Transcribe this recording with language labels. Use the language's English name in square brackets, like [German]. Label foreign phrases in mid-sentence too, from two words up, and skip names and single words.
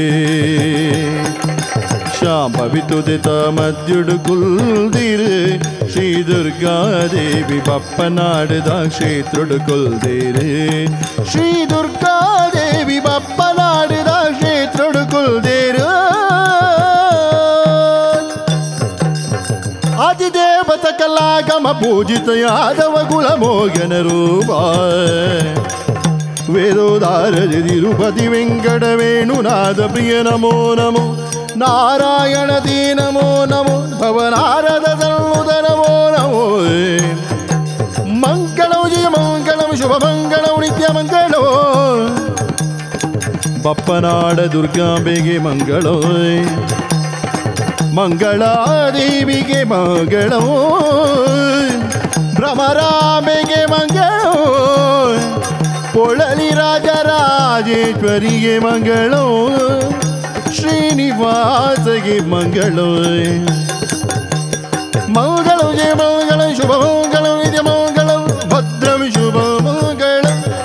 [Tulu] ಶಾಂಭವಿತುದೆತ ಮದ್ಯುಡು ಕುಲ್ದಿರೆ ಶ್ರೀ ದುರ್ಗಾ ದೇವಿ ಬಪ್ಪ ನಾಡದ ಕ್ಷೇತ್ರಡು ಕುಲ್ದೇರಿ ಶ್ರೀ ದುರ್ಗಾ ದೇವಿ ಬಪ್ಪ ನಾಡದ ಕ್ಷೇತ್ರಡು ಕುಲ್ದೇರು [Sanskrit] ಆದಿದೇವತ ಕಲಾಗಮ ಪೂಜಿತ ಯಾದವ ಕುಲ ಮೋಗನ ರೂಪ ವೇದೋದಾರ ತಿರುಪತಿ ವೆಂಕಟ ವೇಣುನಾಥ ಪ್ರಿಯ ನಮೋ ನಮೋ ನಾರಾಯಣ ದೇ ನಮೋ ನಮೋ ಭವನಾರದ ಸನ್ನುತ ನಮೋ ನಮೋ ಮಂಗಳಂ ಜಯ ಮಂಗಳಂ ಶುಭ ಮಂಗಳಂ ನಿತ್ಯ ಮಂಗಳೋ [Kannada] ಬಪ್ಪನಾಡ ದುರ್ಗಾಂಬೆಗೆ ಮಂಗಳೋ ಮಂಗಳಾದೇವಿಗೆ ಮಂಗಳೋ ಭ್ರಮರಾಂಬೆಗೆ ಮಂಗಳೋ ಪೊಳಲಿ ರಾಜರಾಜೇಶ್ವರಿಗೆ ಮಂಗಳೋ ಶ್ರೀನಿವಾಸಗೆ ಮಂಗಳೋ [Sanskrit] ಮಂಗಳಂ ಜಯ ಮಂಗಳಂ ಶುಭ ಮಂಗಳಂ ನಿತ್ಯ ಮಂಗಳಂ ಭದ್ರಂ ಶುಭ ಮಂಗಳಂ